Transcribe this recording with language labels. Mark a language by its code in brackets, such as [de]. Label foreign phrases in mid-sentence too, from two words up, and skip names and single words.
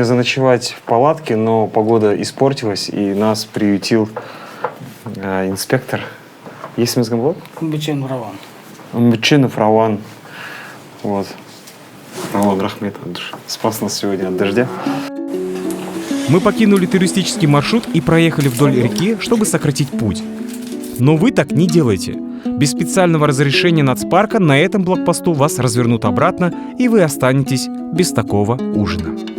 [ru] заночевать в палатке, но погода испортилась, и нас приютил инспектор. [kk] Есіміңіз кім болады? Үмбетшенов Рауан. [ru] Вот. Рауан, рахмет. Спас нас сегодня от дождя. Мы покинули туристический маршрут и проехали вдоль реки, чтобы сократить путь. Но вы так не делайте. Без специального разрешения нацпарка на этом блокпосту вас развернут обратно, и вы останетесь без такого ужина.